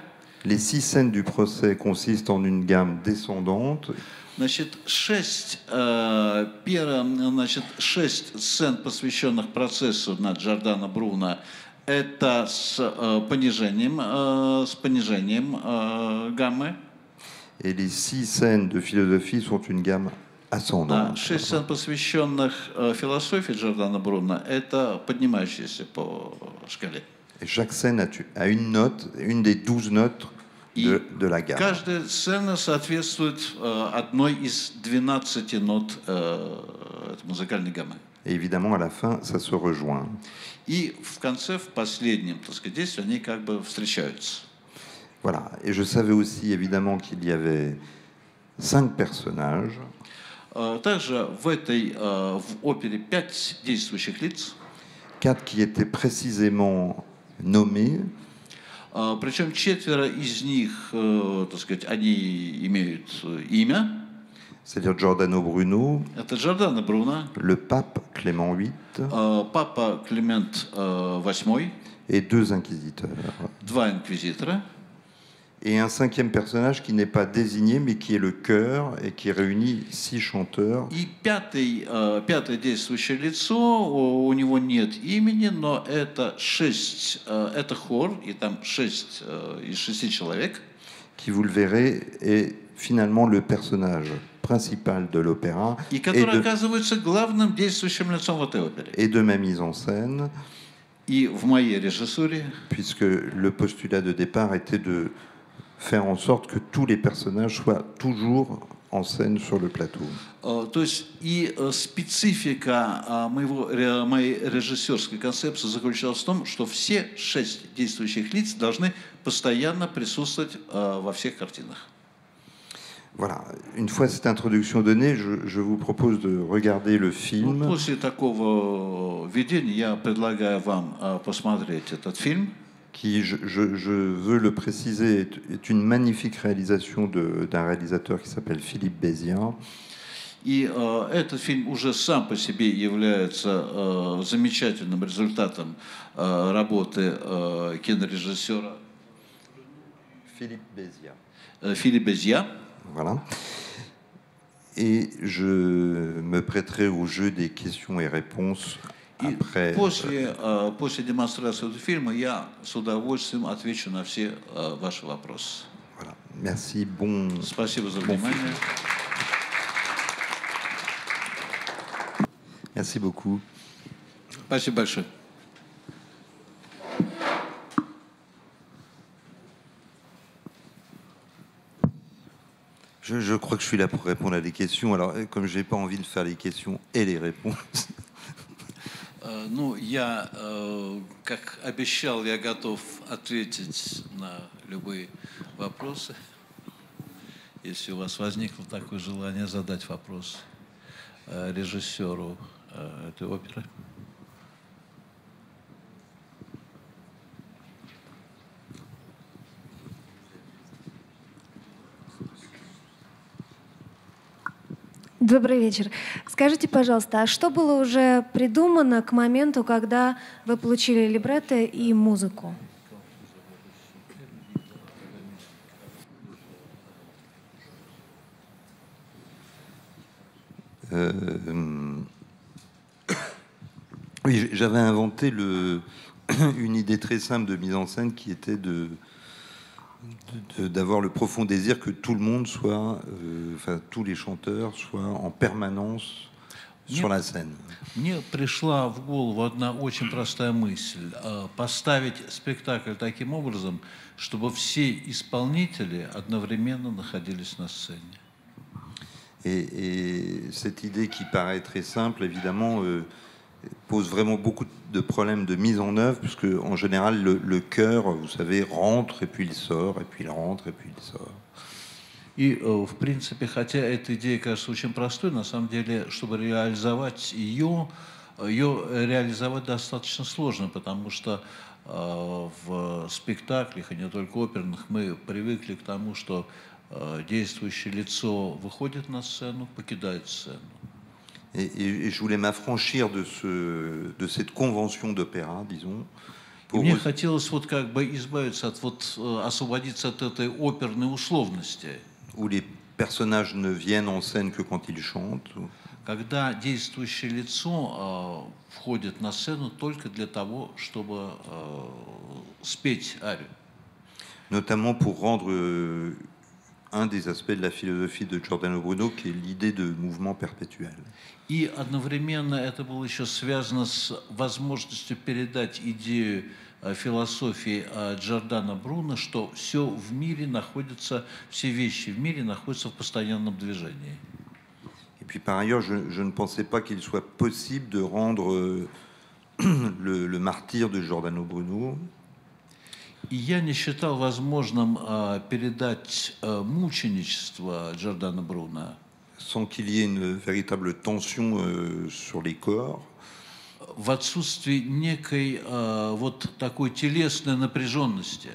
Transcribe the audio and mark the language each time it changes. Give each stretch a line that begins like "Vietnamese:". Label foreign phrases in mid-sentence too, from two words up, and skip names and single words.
French: Les 6 scènes du procès consistent en une gamme descendante.
Russian: Значит, 6 сцен, посвященных процессу над Джордано Бруно, это с понижением гаммы.
French: Et les 6 scènes de philosophie sont une gamme ascendante.
Russian: 6 сцен, посвященных философии Джордано Бруно, это поднимающиеся по шкале.
French: Et chaque scène a une note, une des 12 notes de la gamme.
Russian: Каждая сцена соответствует одной из 12 нот музыкальной гаммы.
French: Et évidemment, à la fin, ça se rejoint.
Russian: И в конце, в последнем, действии, они встречаются.
French: Voilà. Et je savais aussi, évidemment, qu'il y avait 5 personnages.
Russian: Также в опере 5 действующих лиц.
French: 4 qui étaient précisément nommés.
Russian: Причем 4 из них, они имеют имя.
French: C'est-à-dire Giordano Bruno,
Russian: Это Джордано Бруно,
French: le pape Clément VIII
Russian: папа Климент VIII,
French: et 2 inquisiteurs.
Russian: 2 инквизитора.
French: Et un 5e personnage qui n'est pas désigné, mais qui est le chœur et qui réunit 6 chanteurs.
Russian: И пятое действующее лицо, у него нет имени, но это это хор, и там 6 из 6 человек.
French: Qui, vous le verrez, est finalement le personnage principal de l'opéra
Russian: И который оказывается главным действующим лицом в этой опере.
French: et de ma mise en scène.
Russian: И в моей режиссуре.
French: Puisque le postulat de départ était de faire en sorte que tous les personnages soient toujours en scène sur le plateau.
Russian: То есть и специфика моей режиссерской концепции заключалась в том, что все 6 действующих лиц должны постоянно присутствовать во всех картинах.
French: Voilà. Une fois cette introduction donnée, je vous propose de regarder le film.
Russian: После такого введения я предлагаю вам посмотреть этот фильм.
French: Qui, je veux le préciser, est une magnifique réalisation d'un réalisateur qui s'appelle Philippe Béziat.
Russian: И этот фильм уже сам по себе является замечательным результатом работы кинорежиссера Philippe Béziat.
French: Philippe Béziat. Voilà. Et je me prêterai au jeu des questions et réponses après.
Russian: После демонстрации этого фильма я с удовольствием отвечу на все ваши вопросы.
French: Voilà. Merci. Bon.
Russian: Спасибо за внимание.
French: Merci beaucoup.
Russian: Спасибо большое.
French: Je crois que je suis là pour répondre à des questions. Alors, comme je n'ai pas envie de faire les questions et les réponses.
Russian: Ну, я, как обещал, я готов ответить на любые вопросы. Если у вас возникло такое желание задать вопрос режиссеру этой оперы. Добрый вечер. Скажите, пожалуйста, а что было уже придумано к моменту, когда вы получили либретто и музыку?
French: Oui, j'avais inventé une idée très simple de mise en scène qui était d'avoir le profond désir que tout le monde soit, enfin tous les chanteurs soient en permanence sur la scène.
Russian: Мне пришла в голову одна очень простая мысль. Поставить спектакль таким образом, чтобы все исполнители одновременно находились на сцене.
French: Et cette idée qui paraît très simple, évidemment, pose vraiment beaucoup de problèmes de mise en œuvre, puisque en général, le chœur, vous savez, rentre, et puis il sort, et puis il rentre, et puis il sort.
Russian: И, в принципе, хотя эта идея кажется очень простой, на самом деле, чтобы реализовать ее реализовать достаточно сложно, потому что в спектаклях, и не только оперных, мы привыкли к тому, что действующее лицо выходит на сцену, покидает сцену.
French: Et je voulais m'affranchir de cette convention d'opéra, disons.
Russian: Мне хотелось вот как бы избавиться от освободиться от этой оперной условности.
French: Où les personnages ne viennent en scène que quand ils chantent.
Russian: Когда действующее лицо входит на сцену только для того, чтобы спеть арию.
French: Notamment pour rendre un des aspects de la philosophie de Giordano Bruno, qui est l'idée de mouvement perpétuel.
Russian: И одновременно это было еще связано с возможностью передать идею философии Джордано Бруно, что все в мире находится, все вещи в мире находятся в постоянном движении.
French: Et puis par ailleurs, je ne pensais pas qu'il soit possible de rendre le martyre de Giordano Bruno.
Russian: И я не считал возможным передать мученичество Джордано Бруно
French: sans qu'il y ait une véritable tension sur les corps.
Russian: В отсутствии некой вот такой телесной напряженности.